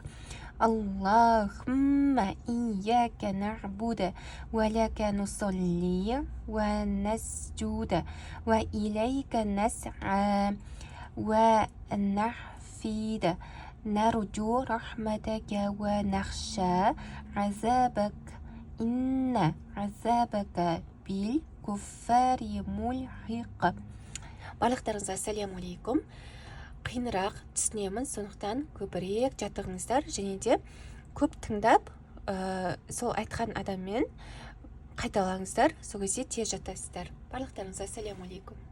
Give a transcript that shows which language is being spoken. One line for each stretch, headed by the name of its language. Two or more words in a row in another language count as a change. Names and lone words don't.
Arabic: اللهم إياك نعبد ولك نصلي ونسجد وإليك نسعى ونحفد. نرجو رحمتك ونخشى عذابك. إن عذابك بالكفار ملحق.
Kazakh: барлықтарыңызға сәлем-алейкум. Қиынырақ түсінемін, сондықтан көбірек жаттығыңыздар, және де көп тыңдап, сол айтқан адаммен қайталаңыздар, сол кезде тез жаттайсыздар. Барлықтарыңызға сәлем-алейкум.